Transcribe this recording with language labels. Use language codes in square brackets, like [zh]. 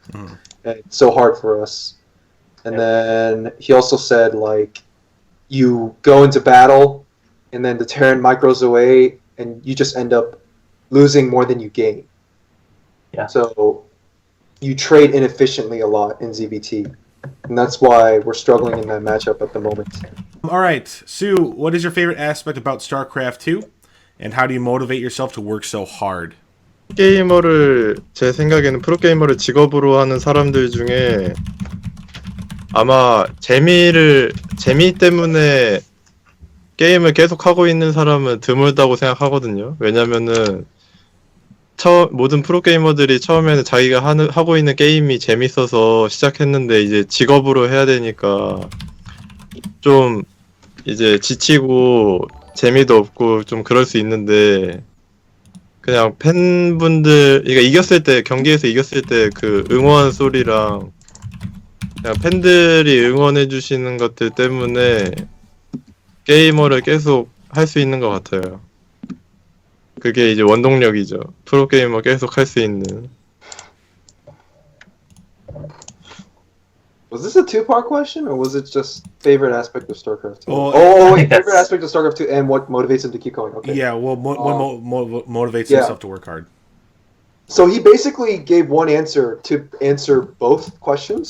[en] And it's so hard for us. And then he also said, you go into battle, and then the Terran micros away, and you just end up losing more than you gain. Yeah. So you trade inefficiently a lot in ZVT. And that's why we're struggling in that matchup at the moment. All right, Sue, what is your favorite aspect about StarCraft 2? And how do you motivate yourself to work so hard? [ko] 게이머를 제 생각에는 프로게이머를 직업으로 하는 사람들 중에 아마 재미 때문에 게임을 계속 하고 있는 사람은 드물다고 생각하거든요. 왜냐면은 모든 프로게이머들이 처음에는 자기가 하고 있는 게임이 재밌어서 시작했는데 이제 직업으로 해야 되니까 좀 이제 지치고 재미도 없고 좀 그럴 수 있는데 그냥 팬분들, 그러니까 경기에서 이겼을 때 그 응원 소리랑 그냥 팬들이 응원해 주시는 것들 때문에 게이머를 계속 할 수 있는 것 같아요. 그게 이제 원동력이죠. 프로게이머 계속 할 수 있는. [en] Was this a two-part question, or was it just favorite aspect of StarCraft 2? I think Favorite aspect of StarCraft 2 and what motivates him to keep going. Okay. Yeah, what motivates yeah. himself to work hard? So he basically gave one answer to answer both questions.